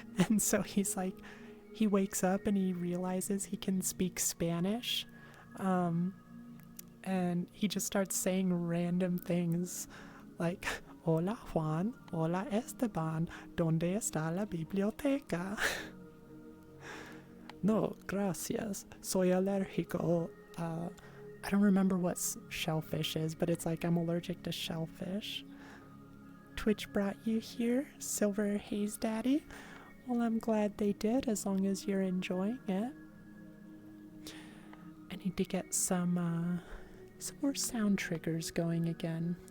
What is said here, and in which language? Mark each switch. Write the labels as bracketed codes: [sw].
[en] And so he's like, he wakes up and he realizes he can speak Spanish, and he just starts saying random things like, [es] hola Juan, hola Esteban, ¿dónde está la biblioteca? No, gracias, soy alérgico. [en] I don't remember what shellfish is, but it's like, I'm allergic to shellfish. Twitch brought you here, Silver Haze Daddy. Well, I'm glad they did, as long as you're enjoying it. I need to get some more sound triggers going again.